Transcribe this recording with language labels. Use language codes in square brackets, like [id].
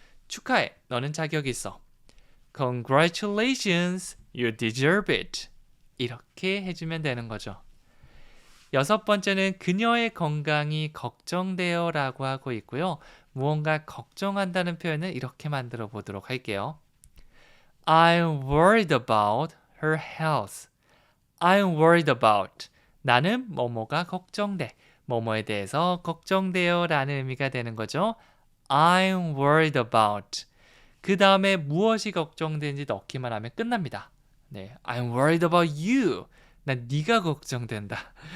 [ko] 축하해. 너는 자격이 있어. [en] Congratulations. You deserve it. [ko] 이렇게 해주면 되는 거죠. 여섯 번째는 그녀의 건강이 걱정돼요 라고 하고 있고요. 무언가 걱정한다는 표현을 이렇게 만들어 보도록 할게요. [en] I'm worried about her health. I'm worried about. [ko] 나는 뭐뭐가 걱정돼. 뭐뭐에 대해서 걱정돼요 라는 의미가 되는 거죠. [en] I'm worried about. [ko] 그 다음에 무엇이 걱정되는지 넣기만 하면 끝납니다. 네, [en] I'm worried about you. [ko] 난 네가 걱정된다.